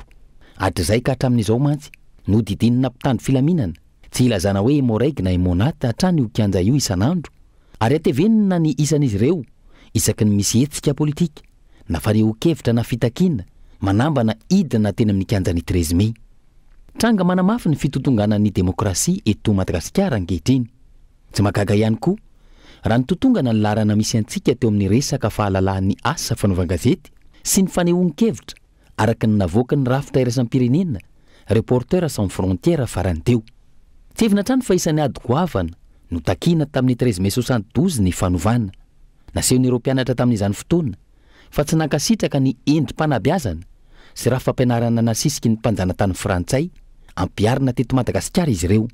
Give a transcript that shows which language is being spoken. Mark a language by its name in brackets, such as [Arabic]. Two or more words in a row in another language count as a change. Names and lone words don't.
[Malagasy] Hatr'izay ka hatramin'izao mantsy nodidinina mpitandro filaminana, tsy ilazana hoe Moraig na Monata hatrany io kianja io isan'andro, ary atevenina ny isan'izy ireo isaky ny misy hetsika politika na fanioan-kevitra na fitakiana manambana hidina teny amin'ny kianja ny 13 Mey. Tranga manamafy ny fitotongana ny demokrasia eto Madagasikara ankehitriny. Tsy magaga ihany koa raha ny totongana ny larana misy antsika teo amin'ny resaka fahalalan'ny asa fanaovan-gazety sy ny fanehoan-kevitra araka ny navoaka ny rafitra iraisam-pirenena Reporters sans frontières farany teo. Tsy evina trano fa isan'ny ady goavana no takiana tamin'ny 13 Mey 72 ny fanovana. Nasehon'ireo mpianatra tamin'izany fotoana fa tsy nankasitraka ny endrim-panabeazana sy raha fampianarana nasisiky ny mpanjana tany Frantsay ampiarina teto Madagasikara izy ireo.